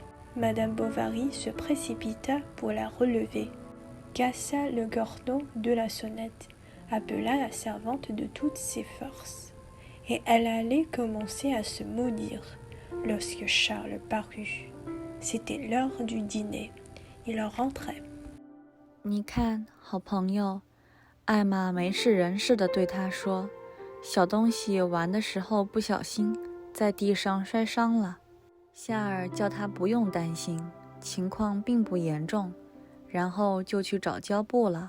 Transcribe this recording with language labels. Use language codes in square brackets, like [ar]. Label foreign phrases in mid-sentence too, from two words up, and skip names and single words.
[fr] Madame Bovary se précipita pour la relever, cassa le cordon de la sonnette, appela la servante de toutes ses forces, et elle allait commencer à se maudire lorsque Charles parut. C'était l'heure du dîner. Il rentrait. [zh] 你看，好朋友，艾玛没事人似的对他说：“小东西玩的时候不小心，在地上摔伤了。” 夏尔叫他不用担心，情况并不严重，然后就去找胶布了。